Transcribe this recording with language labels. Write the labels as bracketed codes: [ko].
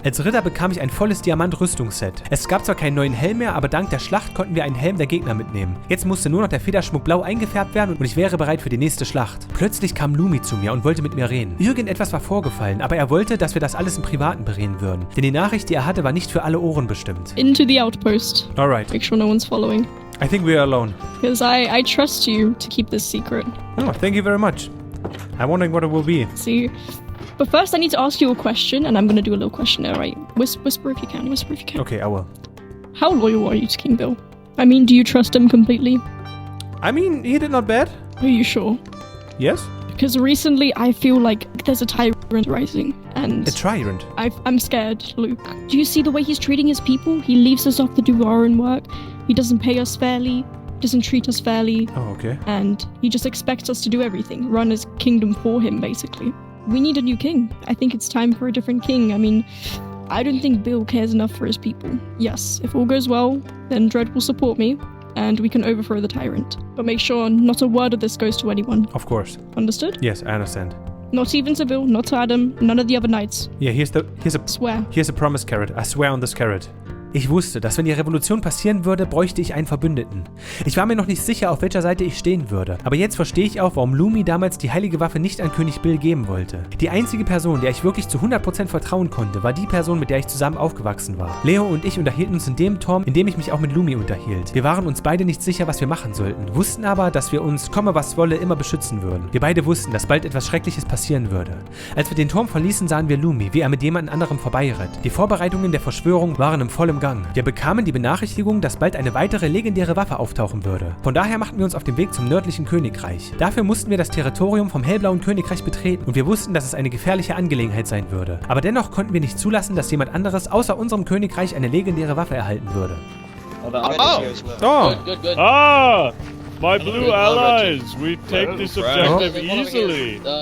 [de] Als Ritter bekam ich ein volles Diamant-Rüstungsset. Es gab zwar keinen neuen Helm mehr, aber dank der Schlacht konnten wir einen Helm der Gegner mitnehmen. Jetzt musste nur noch der Federschmuck blau eingefärbt werden und ich wäre bereit für die nächste Schlacht. Plötzlich kam Lumi zu mir und wollte mit mir reden. Irgendetwas war vorgefallen, aber er wollte, dass wir das alles im Privaten bereden würden. Denn die Nachricht, die er hatte, war nicht für alle Ohren bestimmt. [en] Into the outpost. Alright. Make sure no one's following. I think we are alone. Because I trust you to keep this secret. Oh, thank you very much. I'm wondering what it will be. See, but first I need to ask you a question, and I'm gonna do a little questionnaire, right? Whisper if you can. Whisper if you can. Okay, I will. How loyal are you to King Bill? I mean, do you trust him completely? I mean, he did not bad. Are you sure? Yes? Because recently I feel like there's a tyrant rising, and A tyrant. I'm scared, Luke. Do you see the way he's treating his people? He leaves us off to do our own work. He doesn't pay us fairly, doesn't treat us fairly, Oh, okay. and he just expects us to do everything, run his kingdom for him, basically. We need a new king. I think it's time for a different king. I mean, I don't think Bill cares enough for his people. Yes, if all goes well, then Dredd will support me, and we can overthrow the tyrant. But make sure not a word of this goes to anyone. Of course. Understood? Yes, I understand. Not even to Bill, not to Adam, none of the other knights. Yeah, here's Swear. a promise carrot. I swear on this carrot. [de] Ich wusste, dass wenn die Revolution passieren würde, bräuchte ich einen Verbündeten. Ich war mir noch nicht sicher, auf welcher Seite ich stehen würde. Aber jetzt verstehe ich auch, warum Lumi damals die heilige Waffe nicht an König Bill geben wollte. Die einzige Person, der ich wirklich zu 100% vertrauen konnte, war die Person, mit der ich zusammen aufgewachsen war. Leo und ich unterhielten uns in dem Turm, in dem ich mich auch mit Lumi unterhielt. Wir waren uns beide nicht sicher, was wir machen sollten, wussten aber, dass wir uns, komme was wolle, immer beschützen würden. Wir beide wussten, dass bald etwas Schreckliches passieren würde. Als wir den Turm verließen, sahen wir Lumi, wie er mit jemand anderem vorbeiritt. Die Vorbereitungen der Verschwörung waren im vollen Gang. Wir bekamen die Benachrichtigung, dass bald eine weitere legendäre Waffe auftauchen würde. Von daher machten wir uns auf den Weg zum nördlichen Königreich. Dafür mussten wir das Territorium vom hellblauen Königreich betreten und wir wussten, dass es eine gefährliche Angelegenheit sein würde. Aber dennoch konnten wir nicht zulassen, dass jemand anderes außer unserem Königreich eine legendäre Waffe erhalten würde. Oh! Ah! [en] My blue allies, we take this objective easily.